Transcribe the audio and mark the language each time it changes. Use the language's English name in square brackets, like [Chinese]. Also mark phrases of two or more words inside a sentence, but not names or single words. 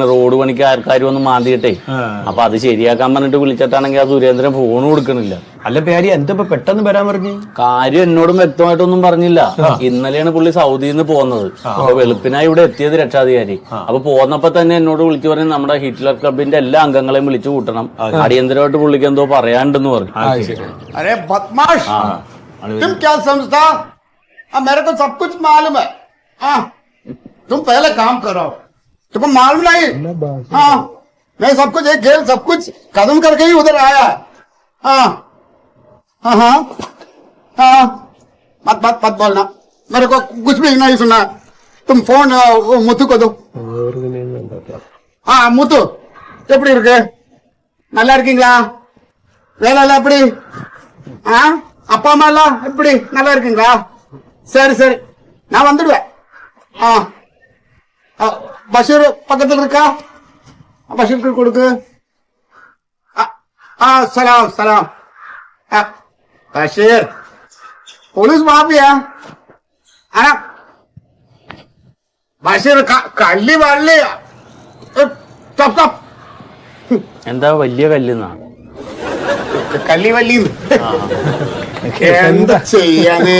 [Malayalam] റോഡ് പണിക്ക് ആൾക്കാർ വന്ന് മാന്തിയിട്ടേ. അപ്പൊ അത് ശരിയാക്കാൻ പറഞ്ഞിട്ട് വിളിച്ചിട്ടാണെങ്കിൽ ആ സുരേന്ദ്രൻ ഫോൺ കൊടുക്കണില്ല. അല്ല പേര് എന്താ പെട്ടെന്ന് വരാൻ പറഞ്ഞു? കാര്യം എന്നോടും വ്യക്തമായിട്ടൊന്നും പറഞ്ഞില്ല. ഇന്നലെയാണ് പുള്ളി സൗദിയിൽ നിന്ന് പോകുന്നത്. അപ്പൊ വെളുപ്പിനായി ഇവിടെ എത്തിയത് രക്ഷാധികാരി. അപ്പൊ പോന്നപ്പോ തന്നെ എന്നോട് വിളിച്ചു പറഞ്ഞു നമ്മുടെ ഹിറ്റ്ലർ ക്ലബിന്റെ എല്ലാ അംഗങ്ങളെയും വിളിച്ചു കൂട്ടണം, അടിയന്തരമായിട്ട് പുള്ളിക്ക് എന്തോ പറയാണ്ടെന്ന് പറഞ്ഞു. [Hindi] अरे बदमाश, तुम क्या समझता? मेरे को सब कुछ मालूम है. तुम पहले काम करो, तुमको मालूम नहीं? मैं सब कुछ एक खेल सब कुछ खत्म करके ही उधर आया. मत मत मत बोलना, मेरे को कुछ भी नहीं सुना. तुम फोन मुथु को दो. मुथु [Tamil] எப்படி இருக்கு? நல்லா இருக்கீங்களா? வேலை எல்லாம் எப்படி? அப்பா அம்மா எல்லாம் எப்படி? நல்லா இருக்குங்களா? சரி சரி, நான் வந்துடுவேன். பஷீர் பக்கத்தில் இருக்கா? பஷீருக்கு கொடுக்கு. சலாம் சலாம். [Malayalam] பஷீர் പോലീസ് മാഫിയാ. ബഷീർ കള്ളി വള്ളി. എന്താ വലിയ കല്ലെന്നാണ്? കല്ലി വള്ളി എന്താ ചെയ്യാനേ?